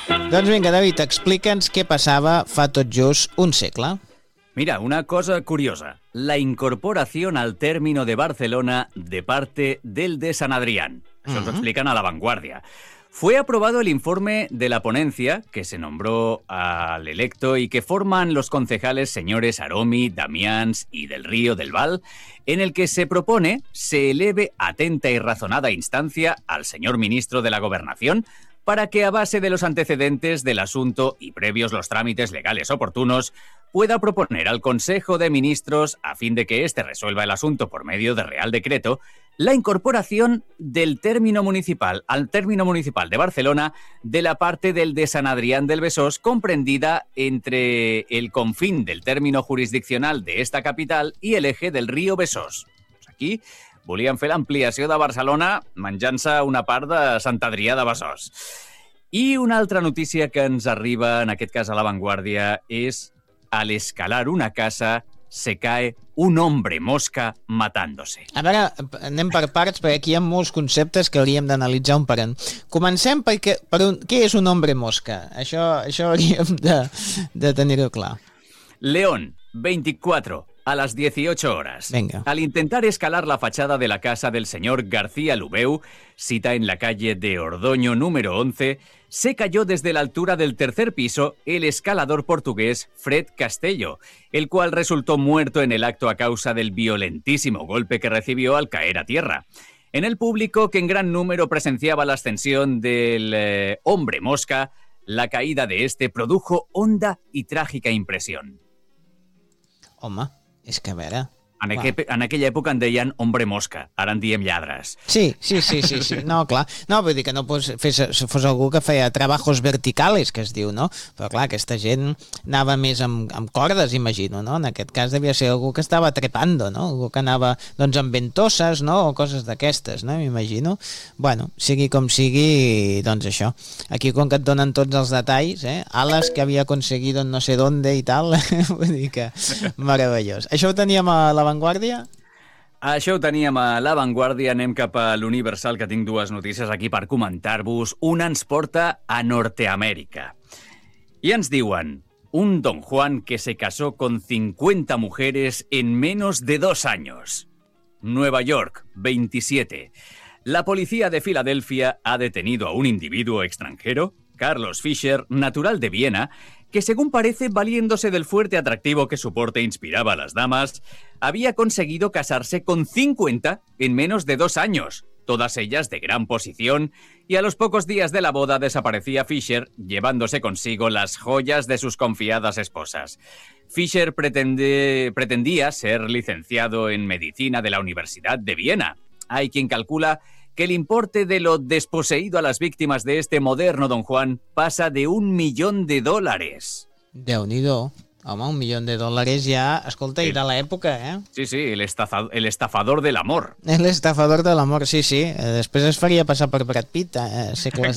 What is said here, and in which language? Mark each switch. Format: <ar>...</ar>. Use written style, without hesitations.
<ca>Doncs vinga, David, explica'ns què passava fa tot just un segle. Mira, una cosa curiosa.</ca> <es>La incorporación al término de Barcelona de parte del de San Adrián. Eso lo explican a La Vanguardia. Fue aprobado el informe de la ponencia, que se nombró al electo y que forman los concejales señores Aromi, Damians y del Río del Val, en el que se propone se eleve atenta y razonada instancia al señor ministro de la Gobernación para que a base de los antecedentes del asunto y previos los trámites legales oportunos pueda proponer al Consejo de Ministros, a fin de que éste resuelva el asunto por medio de Real Decreto, la incorporación del término municipal al término municipal de Barcelona de la parte del de San Adrián del Besós comprendida entre el confín del término jurisdiccional de esta capital y el eje del río Besós.</es> <ca>Pues aquí volien fer l'ampliació de Barcelona menjant-se una part de Sant Adrià de Besòs. I una altra notícia que ens arriba, en aquest cas a La Vanguardia, és...</ca> <es>Al escalar una casa, se cae un hombre mosca matándose.</es> <ca>A veure, anem per parts, perquè aquí hi ha molts conceptes que hauríem d'analitzar un per un. Comencem per un... Què és un</ca> <es>hombre mosca?</es> <ca>Això hauríem de tenir-ho clar. León, 24, a les 18 hores.</ca> <es>Venga. Al intentar escalar la fachada de la casa del señor García Lubeu, cita en la calle de Ordoño número 11... Se cayó desde la altura del tercer piso el escalador portugués Fred Castello, el cual resultó muerto en el acto a causa del violentísimo golpe que recibió al caer a tierra. En el público, que en gran número presenciaba la ascensión del hombre mosca, la caída de este produjo honda y trágica impresión.</es> <ca>Home, és que a veure... En aquella època en deien</ca> <es>hombre mosca,</es> <ca>ara en diem lladres. Sí. No, clar. No, vull dir que no fos algú que feia</ca> <es>trabajos verticales,</es> <ca>que es diu, no? Però clar, aquesta gent anava més amb cordes, imagino, no? En aquest cas devia ser algú que estava</ca> <es>trepando,</es> <ca>no? Algú que anava, doncs, amb ventoses, no? O coses d'aquestes, no? M'imagino. Bueno, sigui com sigui, doncs això. Aquí, com que et donen tots els detalls, eh? Ales que havia aconseguit no sé d'onde i tal, vull dir que meravellós. Això ho teníem a La Vanguardia? Això ho teníem a La Vanguardia. Anem cap a l'Universal, que tinc dues notícies aquí per comentar-vos. Una ens porta a Nord-Amèrica. I ens diuen,</ca> <es>un Don Juan que se casó con 50 mujeres en menos de 2 años. Nueva York, 27. La policía de Filadelfia ha detenido a un individuo extranjero, Carlos Fischer, natural de Viena, que según parece, valiéndose del fuerte atractivo que su porte inspiraba a las damas, había conseguido casarse con 50 en menos de 2 años, todas ellas de gran posición, y a los pocos días de la boda desaparecía Fischer, llevándose consigo las joyas de sus confiadas esposas. Fischer pretendía ser licenciado en medicina de la Universidad de Viena. Hay quien calcula que el importe de lo desposeído a las víctimas de este moderno Don Juan pasa de $1,000,000.</es> <ca>Déu-n'hi-do. Home, $1,000,000 ja, escolta, era l'època, eh? Sí, sí, l'estafador de l'amor. L'estafador de l'amor, sí, sí. Després es faria passar per Brad Pitt, segles</ca>